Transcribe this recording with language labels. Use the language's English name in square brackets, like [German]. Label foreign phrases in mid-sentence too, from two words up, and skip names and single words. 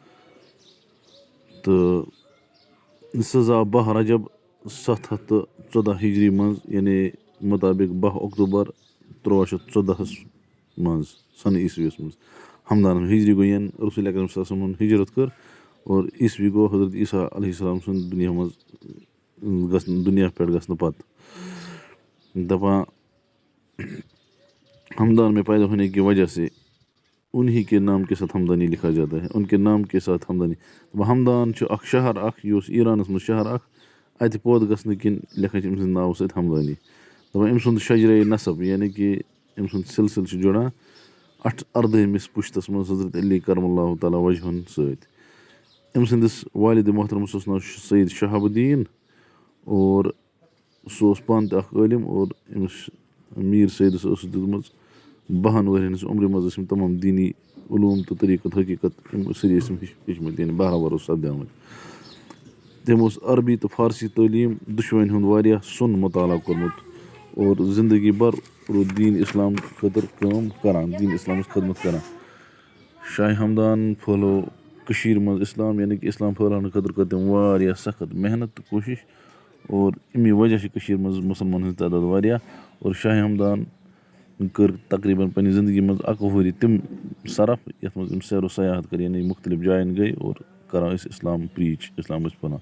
[Kashmiri] تہٕ سُہ زاو 12 رجب 714 ہجری منٛز، یعنی مطابق 12 اکتوبر 1314 منٛز سنہٕ عیسویس منٛز۔ ہمدان ہجری گوٚو ین رسول اکرم [Arabic] صلی اللہ علیہ وسلم [Kashmiri] ہجرت کٔر، اور عیسوی گوٚو حضرت عیسیٰ [Arabic] علیہ السلام [Kashmiri] سُنٛد دُنیا پٮ۪ٹھ گژھنہٕ پتہٕ۔ [Urdu] دپان ہمدان میں پیدا ہونے کی وجہ سے انہی کے نام کے ساتھ ہمدانی لکھا جاتا ہے۔ ان کے نام کے ساتھ ہمدانی [Kashmiri] ہمدان چھُ اکھ شہر اکھ، یہِ اوس ایرانس منٛز شہر اکھ، اتہِ پٲدٕ گژھنہٕ کِنۍ لیکھان چھِ أمۍ سٕنٛدِ ناوٕ سۭتۍ ہمدانی۔ دپان أمۍ سُنٛد شجرہ نسب یعنی کہ أمۍ سُنٛد سلسلہٕ چھُ جُڑان 18وِمِس پُشتس منٛز حضرت علی کرم اللہ تعالیٰ وجہن سۭتۍ۔ أمۍ سٕنٛدِس والدِ محترمس اوس ناو سید شہاب الدین، اور سُہ اوس پانہٕ تہِ اکھ عٲلِم، اور أمِس میٖر سیدس ٲسٕس دِژمٕژ 12 ؤرۍین ہٕنٛزِ عمرِ منٛز ٲسۍ یِم تمام دینی علوم تہٕ طریقت حقیقت یِم سٲری ٲسۍ ہیٚچھمٕتۍ، یعنی 12 ؤہر اوس سپدیمٕتۍ۔ تٔمۍ اوس عربی تہٕ فارسی تعلیٖم دۄشوٕنی ہُنٛد واریاہ سوٚن مطالعہ کوٚرمُت، اور زندگی بھر روٗد دیٖن اسلام خٲطرٕ کٲم کران، دیٖن اسلامٕچ خدمت کران۔ شاہ ہمدان پھٲلو کٔشیٖرِ منٛز اسلام، یعنی کہ اسلام پھٲلاونہٕ خٲطرٕ کٔر تٔمۍ واریاہ سخت محنت تہٕ کوٗشش، اور امی وجہ چھِ کٔشیٖرِ منٛز مُسلمانن ہٕنٛز تعداد واریاہ۔ اور شاہ ہمدان کٔر تقریٖباً پننہِ زندگی منٛز 21 ؤری تِم صرف یتھ منٛز أمۍ سیر و سیاحت کٔر، یعنی مختلف جاین گٔے اور کران ٲسۍ اسلام پریٖچ، اسلام ٲسۍ پھٔہلاوان۔